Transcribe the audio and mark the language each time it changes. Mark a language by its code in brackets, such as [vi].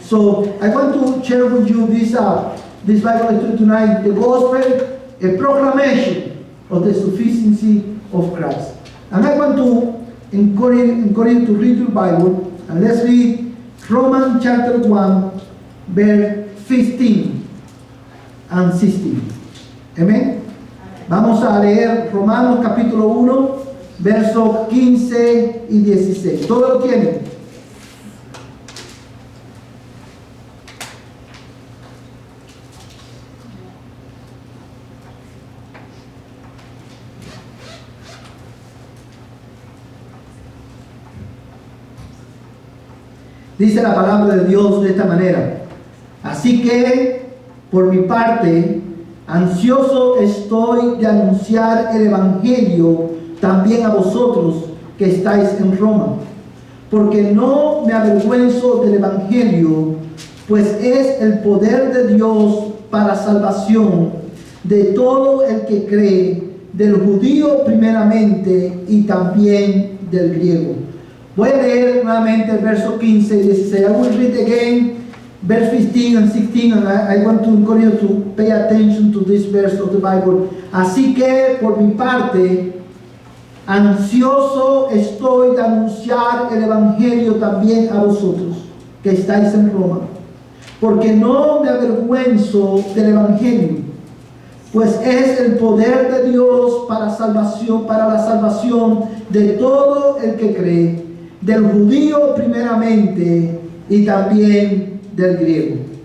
[en] So I want to share with you this Bible study tonight, the gospel, a proclamation of the sufficiency of Christ. And I want to encourage you to read your Bible, and let's read Romans chapter 1, verse 15 and 16. Amen. [es] Vamos a leer Romanos capítulo 1, versos 15 y 16. ¿Todo lo tienen? Dice la palabra de Dios de esta manera: así que, por mi parte, ansioso estoy de anunciar el Evangelio también a vosotros que estáis en Roma, porque no me avergüenzo del Evangelio, pues es el poder de Dios para salvación de todo el que cree, del judío primeramente y también del griego. Voy a leer nuevamente el verso 15 y 16. [en] I will read again verse 15 and 16, and I want to encourage you to pay attention to this verse of the Bible. [es] Así que, por mi parte, ansioso estoy de anunciar el Evangelio también a vosotros que estáis en Roma, porque no me avergüenzo del Evangelio, pues es el poder de Dios para la salvación de todo el que cree, del judío primeramente y también del griego.